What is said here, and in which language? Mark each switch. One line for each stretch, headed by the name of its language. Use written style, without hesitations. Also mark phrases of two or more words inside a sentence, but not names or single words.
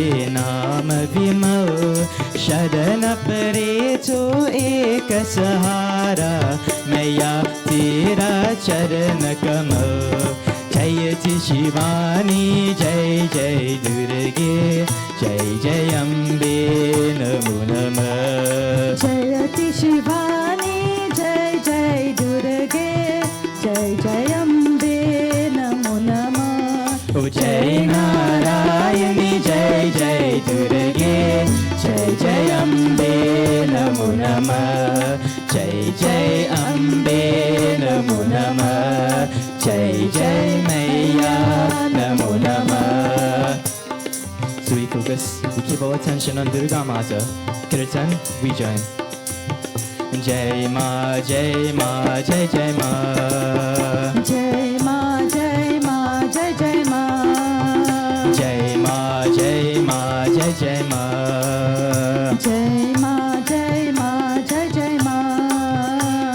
Hindi: नाम विमल शरण परे तो एक सहारा मैया तेरा चरण कमल जयति शिवानी जय जय दुर्गे जय जय अम्बे नमो नमः जयति शिवानी जय जय दुर्गे जय जय अम्बे नमो नमः जय नारायणी जय जय दुर्गे जय जय अम्बे नमो नमः जय जय अम्बे नमो नमः जय जय मैया नमो नमः
English: So we focus, we keep our attention on Durga Mata. Kirtan, we join.
Hindi: जय माँ, जय माँ, जय जय माँ. जय माँ जय माँ जय जय माँ जय माँ, जय माँ, जय जय माँ. जय माँ जय माँ जय जय माँ